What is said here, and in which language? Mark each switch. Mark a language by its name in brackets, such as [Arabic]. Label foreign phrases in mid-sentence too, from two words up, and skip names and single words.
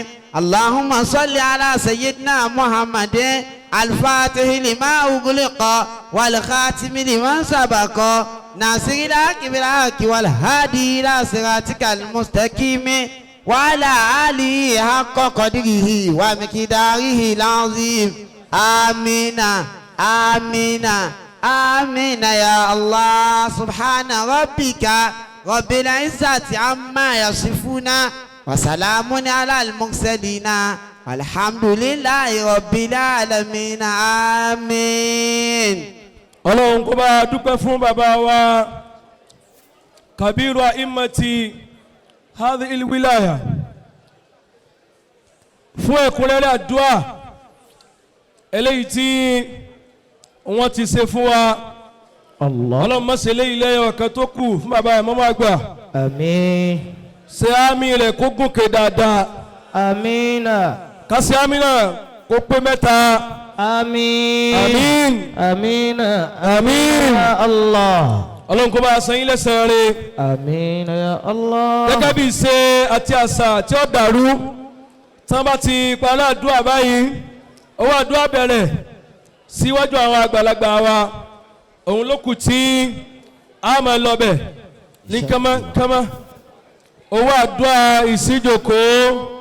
[Arabic] اللهم صل على سيدنا محمد الفاتح لما أغلق والخاتم لما سبق ناصر الحق بالحق والهادي إلى صراطك المستقيم وعلى آله حق قدره ومقداره العظيم آمين آمين آمين يا الله. سبحان ربك رب العزة عما يصفون وسلام على المرسلين الحمد لله رب العالمين آمين. [Yoruba] Ọlọ́run kó bá dúpẹ́ fún bàbá wa [Arabic] كبير الأئمة هذه الولاية [Yoruba] fún ẹ̀kúnrẹ́rẹ́ àdúà eléyìí tí wọ́n ti ṣe fún wa. Ọlọ́run má ṣe léyìí lẹ́yìn ọ̀kan tó kù fún bàbá ìmáàmù àgbà. Àmín. Ṣe àmì rẹ̀ kó gòkè dáadáa. Amina. Kásì àmì náà kó pé mẹ́ta. Àmín. Àmín. Amina. Àmín. [Arabic] Ya Allah. [Yoruba] Ọlọ́run kó bá a san yín lẹ́san rẹ̀. [Arabic] Amina ya Allah. [Yoruba] Gẹ́gẹ́ bí ìṣe àti àṣà tí ó dàrú tí wọ́n bá ti parí àdúrà báyìí owó àdúrà bẹ̀rẹ̀ síwájú àwọn àgbàlagbà wa òun ló kù tí a máa lọ bẹ̀ ní kánmọ́kánmọ́ owó àdúrà ìsíjòkó